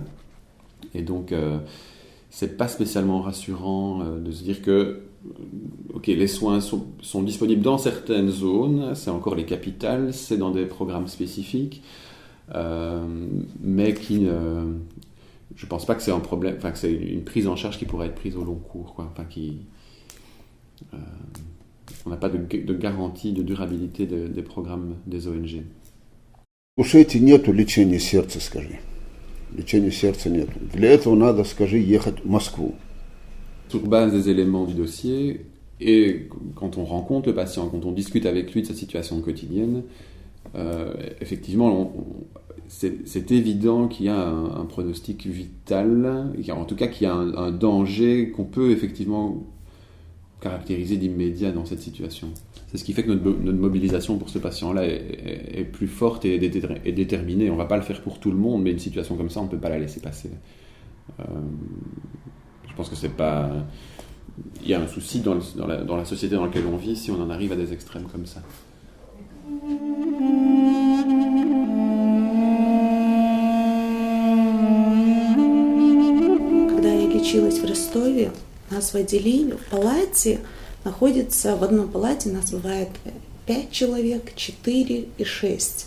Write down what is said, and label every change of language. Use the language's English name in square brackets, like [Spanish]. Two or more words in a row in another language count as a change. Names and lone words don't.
[French] Et donc, c'est pas spécialement rassurant de se dire que les soins sont disponibles dans certaines zones, c'est encore les capitales, c'est dans des programmes spécifiques, mais je pense pas que c'est un problème, que c'est une prise en charge qui pourrait être prise au long cours, quoi. On n'a pas de garantie de durabilité des programmes des ONG. [Russian] У Швеции нету лечения сердца, скажи. Лечения сердца нету. Для этого надо, скажи, ехать в Москву. [French] Sur base des éléments du dossier, et quand on rencontre le patient, quand on discute avec lui de sa situation quotidienne, effectivement, c'est évident qu'il y a un pronostic vital, en tout cas qu'il y a un danger qu'on peut effectivement caractériser d'immédiat dans cette situation. C'est ce qui fait que notre mobilisation pour ce patient-là est plus forte et déterminée. On ne va pas le faire pour tout le monde, mais une situation comme ça, on ne peut pas la laisser passer. Je pense que c'est pas... Il y a un souci dans la société dans laquelle on vit si on en arrive à des extrêmes comme ça. [Russian] Когда я лечилась в Ростове, нас в отделении, в палате находится, в одной палате нас бывает 5 человек, 4 и 6.